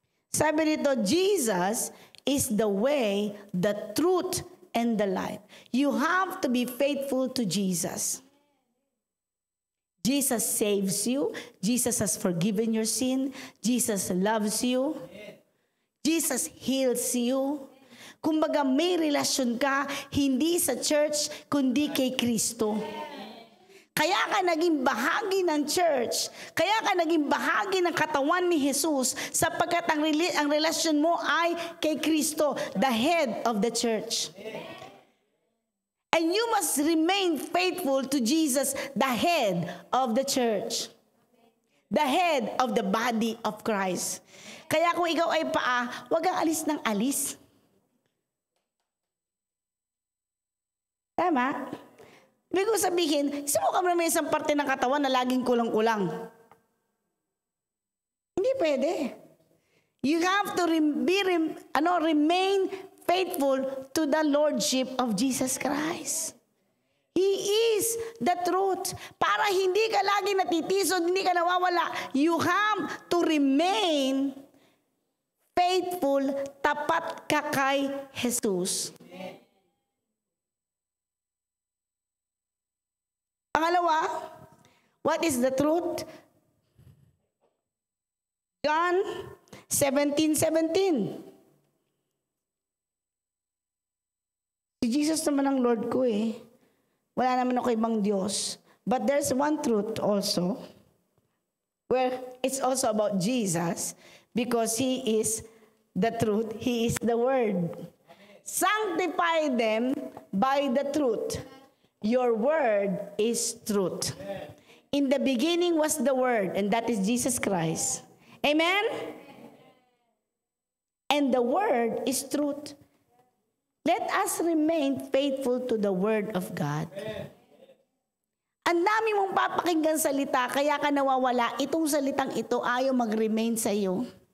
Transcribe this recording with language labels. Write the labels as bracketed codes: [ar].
[tl] Sabi dito, [en] Jesus is the way, the truth, and the life. You have to be faithful to Jesus. Jesus saves you. Jesus has forgiven your sin. Jesus loves you. Jesus heals you. [tl] Kumbaga may relasyon ka, hindi sa church, kundi kay Kristo. Kaya ka naging bahagi ng church. Kaya ka naging bahagi ng katawan ni Jesus sapagkat ang relasyon mo ay kay Kristo, [en] the head of the church. And you must remain faithful to Jesus, the head of the church. The head of the body of Christ. [tl] Kaya kung ikaw ay paa, huwag kang alis ng alis. Tama? Ibig ko sabihin, subukan mo naman isang parte ng katawan na laging kulang-kulang. Hindi pwede. [en] You have to remain faithful to the Lordship of Jesus Christ. He is the truth. [tl] Para hindi ka lagi natitisod, hindi ka nawawala, [en] you have to remain faithful, [tl] tapat ka kay Jesus. Pangalawa, [en] what is the truth? John 17:17. [tl] Si Jesus naman ang Lord ko Wala naman ako ibang Diyos. [en] But there's one truth also, where it's also about Jesus, because He is the truth. He is the Word. Sanctify them by the truth. Your word is truth. In the beginning was the Word, and that is Jesus Christ. Amen? And the Word is truth. Let us remain faithful to the Word of God. [tl] Ang dami mong papakinggan salita, kaya ka nawawala. Itong salitang ito ayaw mag-remain sa iyo.